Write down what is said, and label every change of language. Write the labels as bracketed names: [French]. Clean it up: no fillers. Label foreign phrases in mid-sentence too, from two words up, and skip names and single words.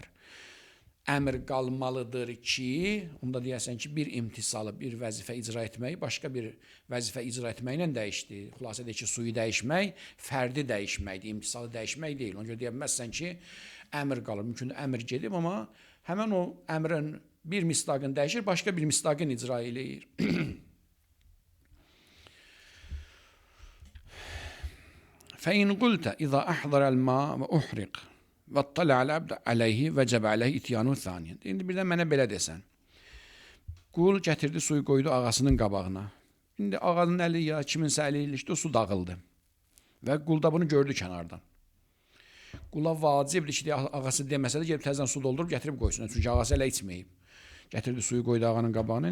[Azerbaijani] Əmr qalmalıdır ki, onda deyəsən ki, bir imtisalı, bir vəzifə icra etməyi başqa bir vəzifə icra etməklə dəyişdi. Xülasə deyək ki, suyu dəyişmək, fərdi dəyişməkdir, imtisalı dəyişmək deyil. Ona görə deyə bilməzsən ki, əmr qalır. Mümkün əmr gedib, amma həmən o əmrin bir misdaqını dəyişir, başqa bir misdaqını icra eləyir. [Arabic] فإن قلت إذا أحضر الماء وأحرق واطلع العبد عليه وجب عليه إتيانه ثانيا. [Azerbaijani] İndi birdən mənə belə desən. Qul gətirdi suyu qoydu ağasının qabağına. İndi ağanın əli ya kiminsə əli ilişdi, o su dağıldı. Və qul da bunu gördü kənardan. Qula vacibdir ki, ağası deməsə də gəlib təzədən su doldurub gətirib qoysun. Çünki ağası ələ içməyib. Gətirdi suyu qoydu ağanın qabağına.